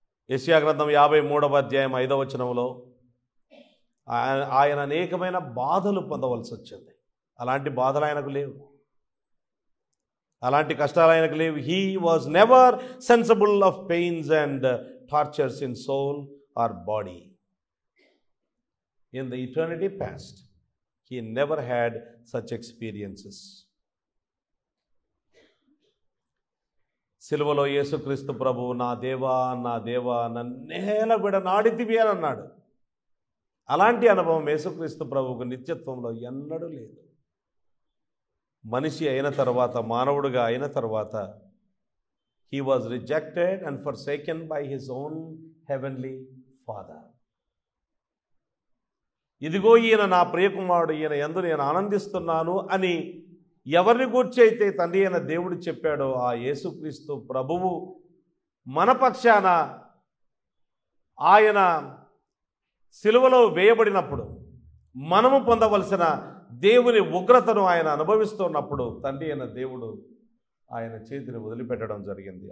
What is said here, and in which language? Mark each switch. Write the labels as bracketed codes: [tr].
[te] యెషయా గ్రంథం 53వ అధ్యాయం 5వ వచనంలో ఆయన అనేకమైన బాధలు పొందవలసి వచ్చింది. అలాంటి బాధలు ఆయనకు లేవు, అలాంటి కష్టాలు ఆయనకు లేవు. [en] He was never sensible of pains and tortures in soul or body. In the eternity past he never had such experiences. [te] సిలువలో యేసుక్రీస్తు ప్రభు నా దేవా నా దేవా నన్నేల విడనాడితివి అని అన్నాడు. అలాంటి అనుభవం యేసుక్రీస్తు ప్రభువుకు నిత్యత్వంలో ఎన్నడూ లేదు. మనిషి అయిన తర్వాత, మానవుడిగా అయిన తర్వాత [en] he was rejected and forsaken by his own heavenly Father. [te] ఇదిగో ఈయన నా ప్రియకుమారుడు, ఈయన యందు నేను ఆనందిస్తున్నాను అని ఎవరిని గూర్చి అయితే తండ్రి అయిన దేవుడు చెప్పాడో ఆ యేసుక్రీస్తు ప్రభువు మన పక్షాన ఆయన సిలువలో వేయబడినప్పుడు మనము పొందవలసిన దేవుని ఉగ్రతను ఆయన అనుభవిస్తున్నప్పుడు తండ్రి అయిన దేవుడు ఆయన చేతిని వదిలిపెట్టడం జరిగింది.